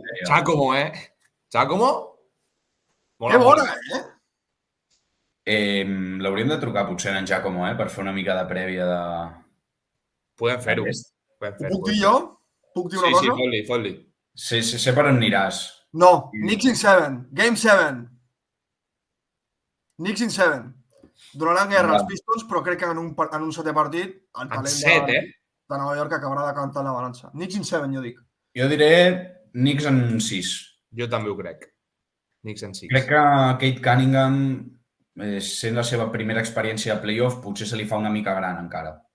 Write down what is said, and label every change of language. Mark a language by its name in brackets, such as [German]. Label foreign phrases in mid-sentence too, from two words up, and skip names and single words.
[Catalan] Giacomo, eh? Giacomo? que bona, L'hauríem de trucar potser en Giacomo, per fer una mica de prèvia de... Podem fer-ho. Aquest. Podem Ho fer-ho. puc dir jo? Puc dir una Sí, cosa? fot-li. Sé per on aniràs. No, [English] Knicks in 7. Game 7. Knicks in 7. [Catalan] Donaran guerra als Pistons, però crec que en un setè partit el En talent 7, de Nova York acabarà decantant la balança. [English] Knicks in 7, [Catalan] jo dic. Jo diré Knicks en 6. Jo també ho crec. Knicks en 6. Crec que Kate Cunningham, sent la seva primera experiència de playoff, potser se li fa una mica gran encara.